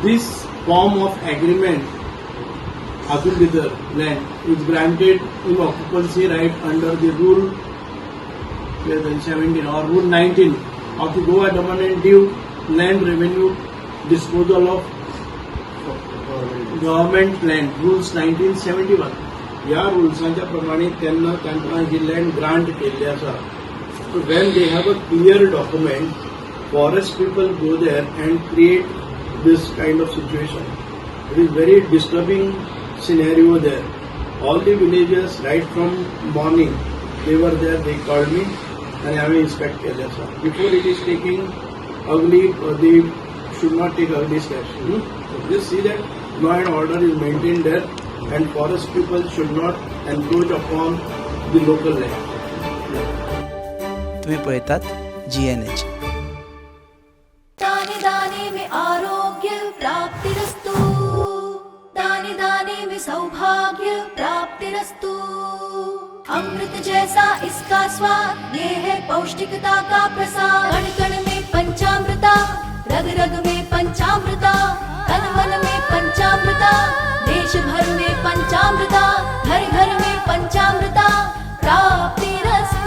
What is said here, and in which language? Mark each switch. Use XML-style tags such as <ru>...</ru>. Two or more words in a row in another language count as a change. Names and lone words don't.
<en>This form of agreement Atul Bidar land is granted in occupancy right under the rule 17 or rule 19 of the Goa Daman and Diu land revenue disposal of government land rules 1971.</en> <kok>या रुल्सांच्या प्रमाणे त्यांना तांकां ही</kok> <en>land grant</en> <kok>केल्ली आसा</kok> <en>so when they have a clear document forest people go there and create this kind of situation it is very disturbing scenario there all the villages right from morning they were there they called me</en> <kok>आणि हांवें इन्स्पेक्ट केलें आसा</kok> <en>before it is taking ugly they should not take ugly steps just see that law and order is maintain there and forest people should not encroach upon the local land.</en> <kok>तुम्ही पळयतात GNH.</kok> <hi>दाने दाने में आरोग्य प्राप्तिरस्तु, दाने दाने में सौभाग्य प्राप्तिरस्तु। अमृत जैसा इसका स्वाद, ये है पौष्टिकता का प्रसाद। कण कण में पंचामृता, रग रग में पंचामृता, तन मन में पंचामृता, देश भर में पंचामृता, घर घर में पंचामृता प्राप्तिरस्तु।</hi>